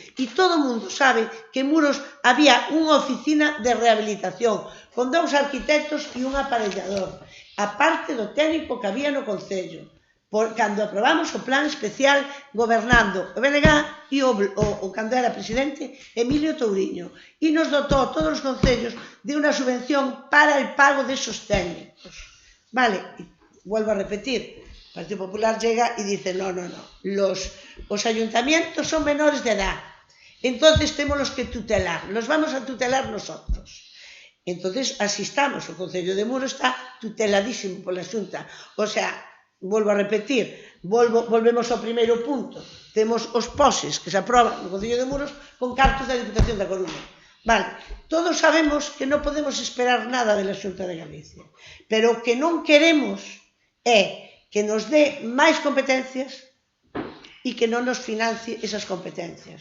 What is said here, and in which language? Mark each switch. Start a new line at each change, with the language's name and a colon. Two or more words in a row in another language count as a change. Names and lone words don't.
Galician: E todo o mundo sabe que en Muros había unha oficina de rehabilitación con 2 arquitectos e un aparellador, aparte do técnico que había no Concello. Cando aprobamos o plan especial gobernando o BNG e o cando era presidente Emilio Touriño, e nos dotou a todos os concellos de unha subvención para
Spanish: el pago
Galician: desos técnicos. Vale,
Spanish: vuelvo a repetir, el Partido Popular llega y dice, no, los ayuntamientos son menores de edad, entonces tenemos que tutelar, los vamos a tutelar nosotros. Entonces, así estamos,
Galician: o Concello de Muros está tuteladísimo pola Xunta.
Spanish: O sea, vuelvo a repetir,
Galician: volvemos ao primeiro punto, temos os POSES que se aproban no Concello de Muros con cartos da Diputación da Coruña. Vale, todos sabemos que non podemos esperar nada
Spanish: de la
Galician: Xunta de Galicia, pero o que non queremos é que nos dé máis competencias e que non nos financie esas competencias.